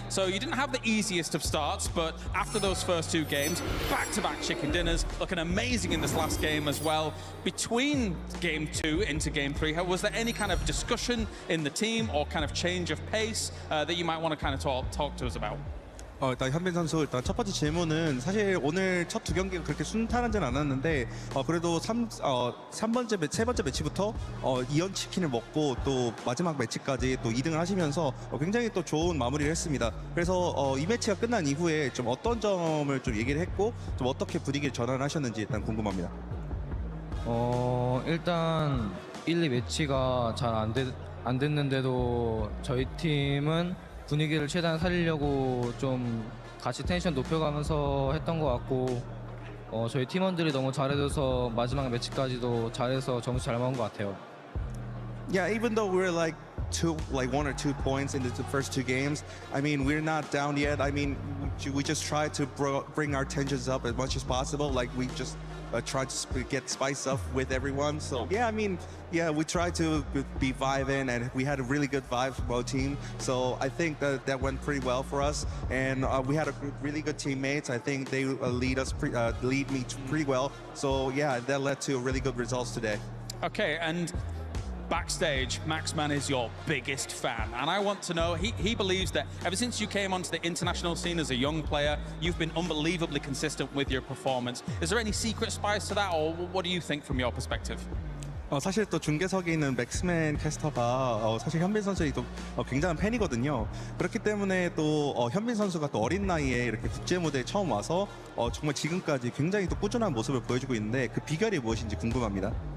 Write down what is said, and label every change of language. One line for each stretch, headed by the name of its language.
English: So you didn't have the easiest of starts, but after those first 2 games, back-to-back chicken dinners, looking amazing in this last game as well. Between game 2 into game 3, was there any kind of discussion in the team or kind of change of pace that you might want to kind of talk to us about?
Korean: 일단 현빈 선수 일단 첫 번째 질문은 사실 오늘 첫 2경기가 그렇게 순탄하진 않았는데 그래도 세 번째 매치부터 2연 치킨을 먹고 또 마지막 매치까지 또 2등을 하시면서 굉장히 또 좋은 마무리를 했습니다. 그래서 이 매치가 끝난 이후에 좀 어떤 점을 좀 얘기를 했고 좀 어떻게 분위기를 전환하셨는지 일단 궁금합니다. 일단 1, 2 매치가 잘 안 됐는데도 저희 팀은 분위기를 최대한 살리려고 좀 같이 텐션 높여가면서 했던 것 같고 저희 팀원들이 너무 잘해줘서 마지막 매치까지도 잘해서 점수 잘 먹은 것 같아요.
English: Yeah, even though we're like 1 or 2 points into the first 2 games, I mean, we're not down yet. I mean, we just try to bring our tensions up as much as possible. Like, we just try to get spice up with everyone. So, yeah, I mean, yeah, we try to be vibing, and we had a really good vibe from our team. So I think that went pretty well for us. And we had really good teammates. I think they lead me pretty well. So, yeah, that led to really good results today. Okay, and backstage, Maxman is your biggest fan, and I want to know, he believes that ever since you came onto the international scene as a young player, you've been unbelievably consistent with your performance. Is there any secret spice to that, or what do you think from your perspective?
Korean: 사실 또 중계석에 있는 맥스맨 캐스터가 사실 현빈 선수의 또 굉장한 팬이거든요. 그렇기 때문에 또 현빈 선수가 또 어린 나이에 이렇게 국제 무대에 처음 와서 정말 지금까지 굉장히 또 꾸준한 모습을 보여주고 있는데 그 비결이 무엇인지 궁금합니다.